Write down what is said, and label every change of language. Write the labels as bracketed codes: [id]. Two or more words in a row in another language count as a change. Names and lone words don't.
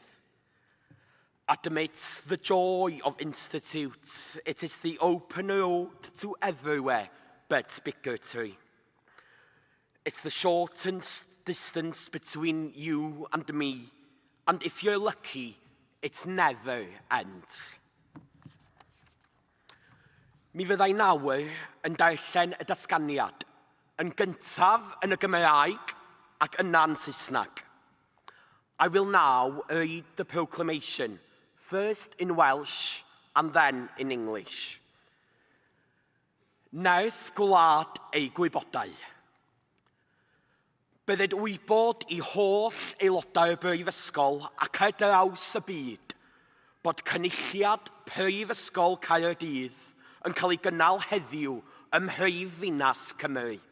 [en] Admits the joy of institutes. It is the open road to everywhere but bigotry. It's the shortened distance between you and me, and if you're lucky, it never ends. [cy] Mi fyddai nawr yn darllen y datganiad, yn gyntaf yn y Gymraeg ac yna'n Saesneg. [en] I will now read the proclamation, first in Welsh and then in English. [cy] Nerth gwlad ei gwybodau. Bydded wybod I holl aelodau'r Brifysgol ac ar draws y byd bod cynulliad Prifysgol Caerdydd yn cael ei gynnal heddiw ym mhrifddinas Cymru.